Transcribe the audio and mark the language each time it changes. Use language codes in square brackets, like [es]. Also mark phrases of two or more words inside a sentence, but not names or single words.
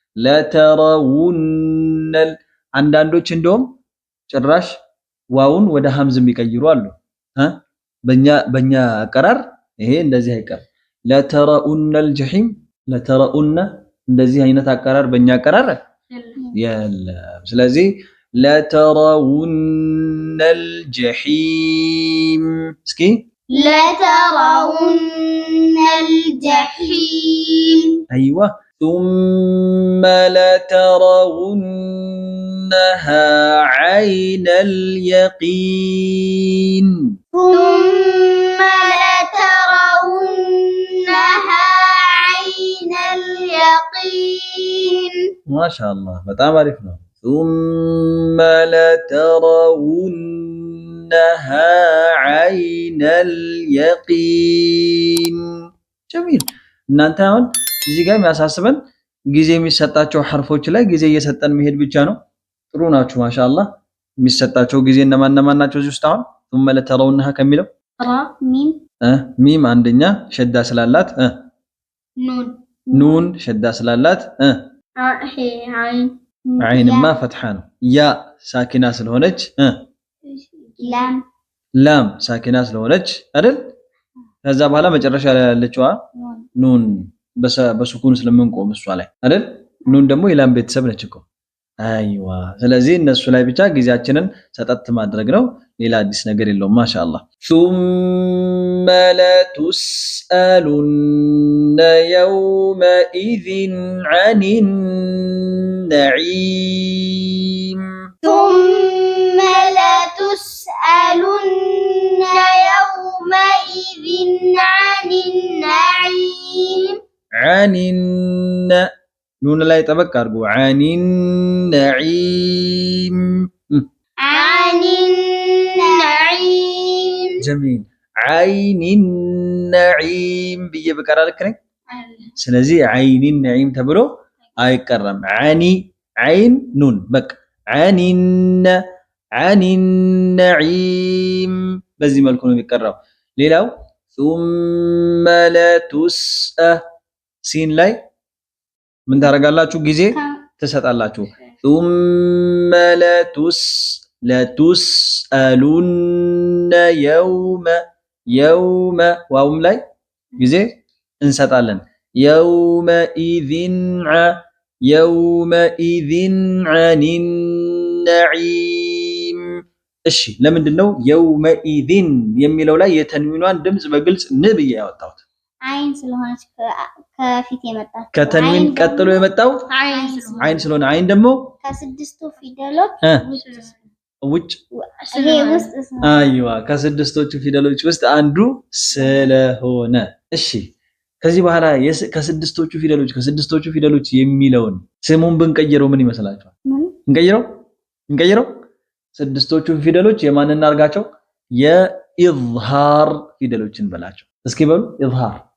[am] ለተራውነል አንዳንዶች እንደውም ጭራሽ ዋውን ወደ ሐምዝ የሚቀይሩ አሉ በእኛ አቀራር ይሄ እንደዚህ አይቀር [ar] لترون الجحيم لترون [am] እንደዚህ አይነት አቀራር በእኛ አቀራር የለም ስለዚህ [ar] لترون الجحيم [am] እስኪ [ar] لترون الجحيم ايوه ثم لترونها عين اليقين ثم لترونها عين اليقين ما شاء الله [am] በጣም አሪፍ ነው [ar] ثم لترونها عين اليقين جميل [am] እናንተ አሁን እዚህ ጋር የሚያሳስበን ጊዜ የሚሰጣቸው ሐርፎች ላይ ጊዜ እየሰጠን መሄድ ብቻ ነው ጥሩ ናችሁ ማሻአላህ የሚሰጣቸው ጊዜ እነማን ናቸው እዚህ ውስጥ አሁን [ar] ثم لترونها [am] ከሚለው ሚም አንደኛ ሸዳ ስላላት ኑን ሸዳ ስላላት አይንማ ፈትሐ ነው ያ ሳኪና ስለሆነች ላም ሳኪና ስለሆነች አይደል ከዛ በኋላ መጨረሻ ላይ ያለችዋ ኑን በሱኩን ስለምንቆም እሷ ላይ አይደል ኑን ደግሞ የላም ቤተሰብ ነች እኮ አይዋ ስለዚህ እነሱ ላይ ብቻ ጊዜያችንን ሰጠት ማድረግ ነው ሌላ አዲስ ነገር የለውም ማሻአላህ [ar] ثم لتسألن يومئذ عن النعيم ثم لتسألن يومئذ عن النعيم عن نون لا يطبق ارجو عن النعيم عن النعيم جميل عين النعيم بيجي بقرا لك ني ስለዚህ عين النعيم [am] ተብሎ አይቀርም [ar] عاني عين نون በቃ عن [am] النعيم በዚህ መልኩ ነው የሚቀራው ሌላው [ar] ثم لتسأ [am] ሲን ላይ ምን ታረጋላችሁ ጊዜ ተሰጣላችሁ [ar] ثم لتسألن [am] يوم ዋውም ላይ ጊዜ እንሰጣለን [ar] يومئذ عن النعيم [am] እሺ ለምንድነው يومئذ የሚለው ላይ የተንዊኗን ድምጽ በግልጽ ንብዬ ያወጣሁት አይን ስለሆነች ከፊት የመጣው ከተንዊን ቀጥሎ የመጣው አይን ስለሆነ አይን ደግሞ ከስድስቱ ፊደሎች ውጭ አይዋ ከስድስቶቹ ፊደሎች ውስጥ አንዱ ስለሆነ እሺ ከዚህ በኋላ ከስድስቶቹ ፊደሎች የሚለውን ስሙን ብንቀይረው ምን ይመስላችኋል እንቀይረው ስድስቶቹ ፊደሎች የማን እናርጋቸው የኢዝሃር ፊደሎችን በላቸው እስኪ በሉ ኢዝሃር